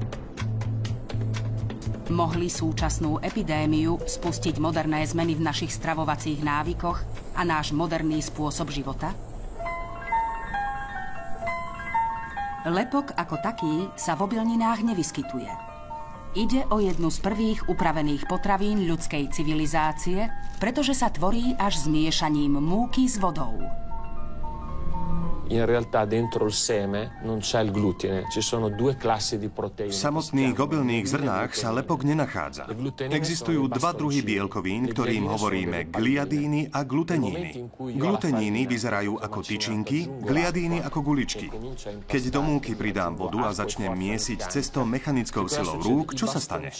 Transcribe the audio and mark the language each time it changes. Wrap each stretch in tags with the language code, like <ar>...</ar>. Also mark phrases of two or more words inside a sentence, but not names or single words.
<sk>Mohli súčasnú epidémiu spustiť moderné zmeny v našich stravovacích návykoch a náš moderný spôsob života? Lepok ako taký sa v obilninách nevyskytuje. Ide o jednu z prvých upravených potravín ľudskej civilizácie, pretože sa tvorí až zmiešaním múky s vodou.</sk> <it>In realtà dentro il seme non c'è il glutine, ci sono due classi di proteine.</it> <sk>V samotných obilných zrnách sa lepok nenachádza. Existujú dva druhy bielkovín, ktorým hovoríme gliadíny a gluteníny. Gluteníny vyzerajú ako tyčinky, gliadíny ako guličky. Keď do múky pridám vodu a začnem miesiť cestou mechanickou silou rúk, čo sa stane?</sk>